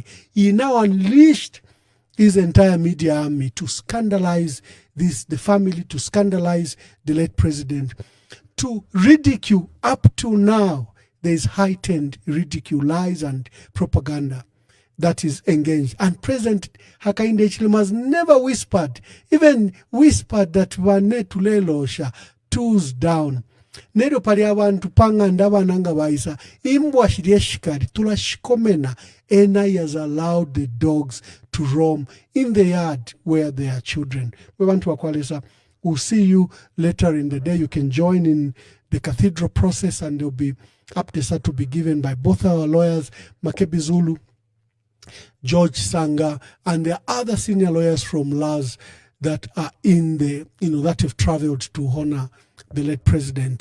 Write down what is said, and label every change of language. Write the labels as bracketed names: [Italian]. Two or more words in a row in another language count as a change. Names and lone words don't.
[English] He now unleashed his entire media army to scandalize the family, to scandalize the late president, to ridicule. Up to now, there is heightened ridicule, lies and propaganda that is engaged. And President Hakainde Hichilema has never whispered, even whispered that [Bemba] wane tulelosha, [English] tools down. [Bemba] Nedo pali abantu panga ndabananga baisa, imbwa shirie shikari, tula shikomena. [English] Ena has allowed the dogs to roam in the yard where there are children. We want to Akwalesa. We'll see you later in the day. You can join in the Cathedral process, and there'll be updates to be given by both our lawyers, Makebi Zulu, George Sanga, and the other senior lawyers from LAS that are in the, that have traveled to honor the late president.